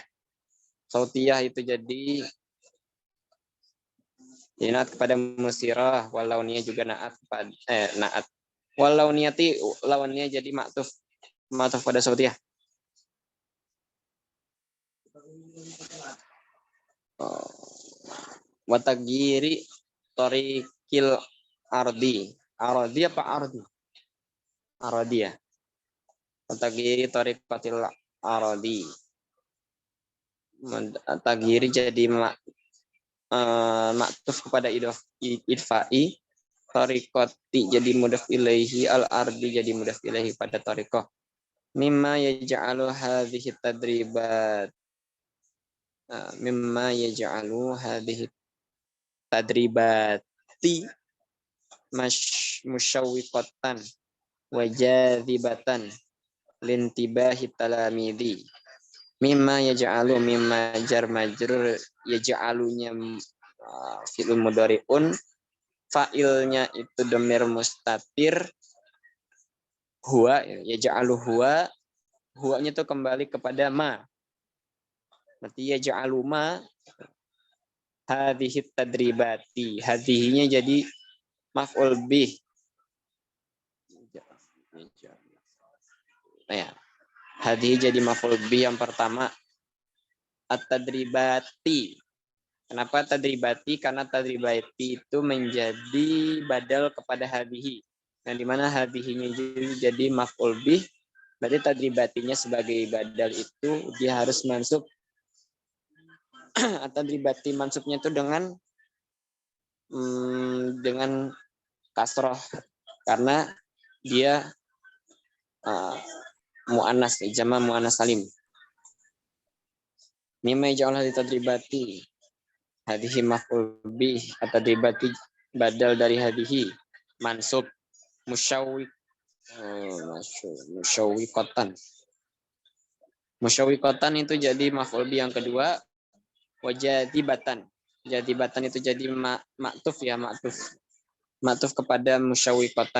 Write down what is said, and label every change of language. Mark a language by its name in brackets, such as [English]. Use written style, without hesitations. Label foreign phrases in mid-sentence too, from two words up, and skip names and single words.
[Indonesian] Sautiyah itu jadi naat kepada musirah, [Arabic] واللونية [Indonesian] juga naat kepada naat. [Arabic] واللونية [Indonesian] lawannya jadi ma'tuf pada sautiyah. [Arabic] وتغيير طريق الأرض. [Indonesian] Ardi apa ardi? Ardi ya. [Arabic] وتغيير طريقة الأرض. [Indonesian] Tagiri jadi maktuf kepada idfa'i. Torikoti jadi [Arabic] مضاف إليه. [Indonesian] Al-ardi jadi [Arabic] مضاف إليه [Indonesian] pada torikoh. [Arabic] مما يجعل هذه تدريبات. مما يجعل هذه تدريبات مشوقة وجاذبة لانتباه التلاميذ. مما يجعل مما جار مجرور [Indonesian] yaj'alunya [Arabic] فعل مضارع, [Indonesian] fa'ilnya itu [Arabic] ضمير مستتر هو يجعل [Indonesian] huwanya itu kembali kepada ma. [Arabic] Berarti يجعل ما هذه تدريبات. [Indonesian] Hadhihinya jadi [Arabic] مفعول به. [Indonesian] Ya. Hadhihi jadi [Arabic] مفعول به [Indonesian] yang pertama. At-tadribati. Kenapa tadribati? Karena tadribati itu menjadi badal kepada hadhihi. Yang dimana hadhihinya jadi [Arabic] مفعول به. [Indonesian] Berarti tadribatinya sebagai badal itu dia harus mansub. Tadribati mansubnya itu dengan kasroh karena dia mu'annas, [Arabic] جمع مؤنث سالم. مما جعل هذي تدريبات. هذه مفعول به التدريبات بدل dari هذه منصوب مشوقة. [Indonesian] Musyawwiqatan itu jadi [Arabic] مفعول به [Indonesian] yang kedua. [Arabic] وجاذبة. [Indonesian] Jadibatan itu jadi ma'tuf ya, ma'tuf kepada musyawwiqatan.